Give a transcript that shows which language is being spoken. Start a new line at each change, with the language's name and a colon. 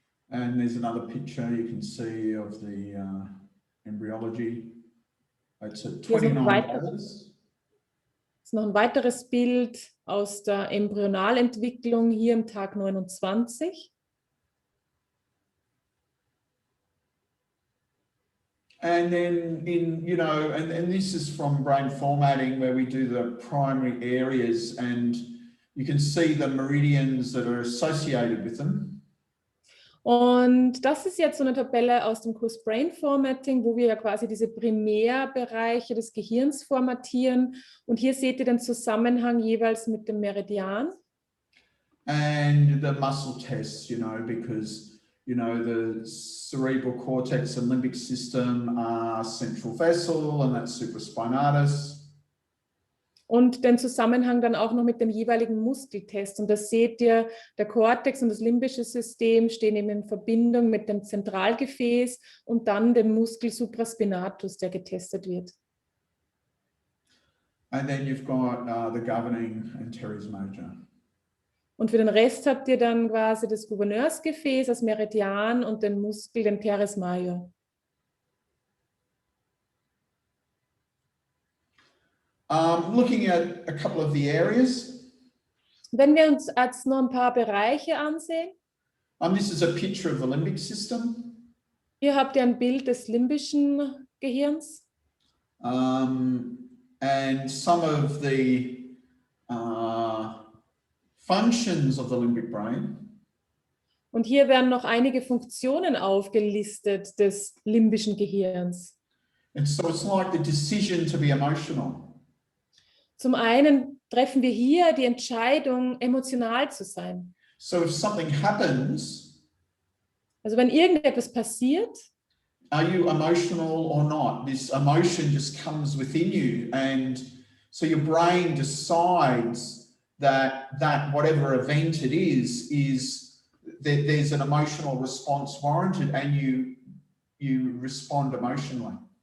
English: And there's another picture you can see of the embryology. It's at $29.
German: Das ist noch ein weiteres Bild aus der Embryonalentwicklung hier im Tag 29.
English: And then and this is from brain formatting where we do the primary areas and you can see the meridians that are associated with them.
German: Und das ist jetzt so eine Tabelle aus dem Kurs Brain Formatting, wo wir ja quasi diese Primärbereiche des Gehirns formatieren. Und hier seht ihr den Zusammenhang jeweils mit dem Meridian.
English: And the muscle tests, because, the cerebral cortex and limbic system are central vessel and that's supraspinatus.
German: Und den Zusammenhang dann auch noch mit dem jeweiligen Muskeltest. Und das seht ihr, der Kortex und das limbische System stehen eben in Verbindung mit dem Zentralgefäß und dann dem Muskel supraspinatus, der getestet wird.
English: And then you've got the governing and teres major.
German: Und für den Rest habt ihr dann quasi das Gouverneursgefäß, das Meridian und den Muskel, den teres major.
English: Looking at a couple of the areas.
German: Wenn wir uns jetzt noch ein paar Bereiche ansehen.
English: This is a picture of the limbic system.
German: Hier habt ihr ein Bild des limbischen Gehirns.
English: And some of the functions of the limbic brain.
German: Und hier werden noch einige Funktionen aufgelistet des limbischen Gehirns.
English: And so it's like the decision to be emotional.
German: Zum einen treffen wir hier die Entscheidung, emotional zu sein.
English: So if something happens,
German: also wenn irgendetwas passiert,
English: are you emotional or not? This emotion just comes within you, and so your brain decides that whatever event it is that there's an emotional response warranted, and you respond emotionally.